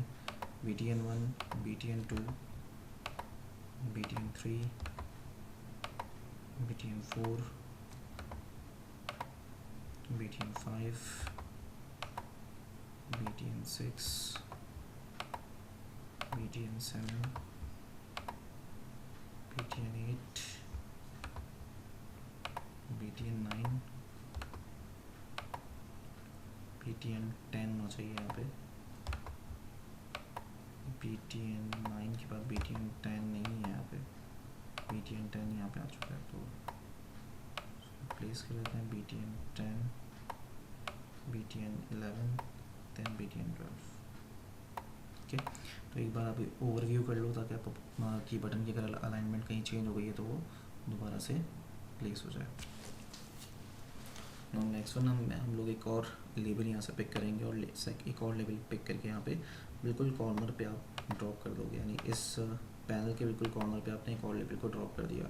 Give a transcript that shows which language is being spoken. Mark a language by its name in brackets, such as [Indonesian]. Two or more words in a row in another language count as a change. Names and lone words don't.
[Hindi] btn1 btn2 btn3 btn4 btn5 btn6 btn7 btn8 btn9 btn10 होना चाहिए यहाँ पे। btn9 के बाद btn10 नहीं है यहाँ पे, btn10 यहाँ पे आ चुका है, तो प्लेस कर लेते हैं btn10 btn11 then btn12। ओके, तो एक बार आप ओवरव्यू कर लो ताकि आप की बटन की अगर अलाइनमेंट कहीं चेंज हो गई है तो वो दोबारा से प्लेस हो जाए। [English] next one [Hindi] हम लोग एक और लेबल यहाँ से पिक करेंगे और एक और लेबल पिक करके यहाँ पे बिल्कुल कॉर्नर पे आप ड्रॉप कर दोगे, यानी इस पैनल के बिल्कुल कॉर्नर पे आपने एक और लेबल को ड्रॉप कर दिया।